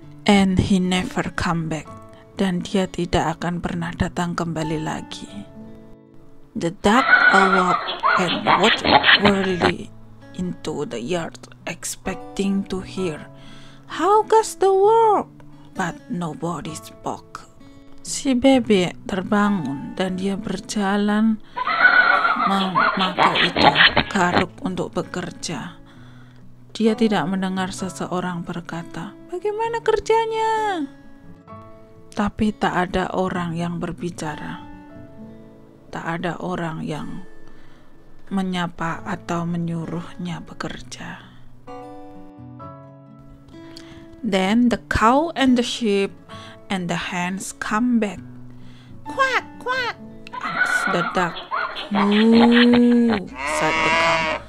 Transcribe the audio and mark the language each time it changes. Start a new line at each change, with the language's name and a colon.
English: And he never come back,
Indonesian: dan dia tidak akan pernah datang kembali lagi.
English: The duck awoke and walked wearily into the yard, expecting to hear, "How goes the work?" But nobody spoke.
Indonesian: Si bebek terbangun dan dia berjalan memakai itu garuk untuk bekerja. Dia tidak mendengar seseorang berkata, "Bagaimana kerjanya?" Tapi tak ada orang yang berbicara. Tak ada orang yang menyapa atau menyuruhnya bekerja.
English: Then the cow and the sheep and the hens come back. "Quack, quack," asked the duck. "Moo," said the cow.